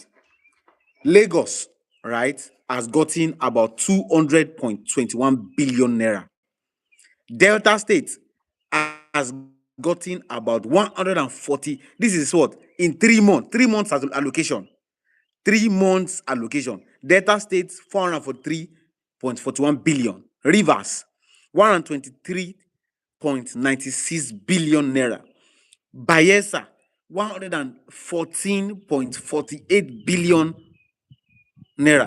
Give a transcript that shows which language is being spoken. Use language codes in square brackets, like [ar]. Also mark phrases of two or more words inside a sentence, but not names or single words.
[en] Lagos, right, has gotten about 200.21 billion naira. Delta State has gotten about 140. This is what? In 3 months. 3 months as allocation. 3 months allocation. Delta State 443.41 billion. Rivers 123.96 billion naira. Bayelsa 114.48 billion naira.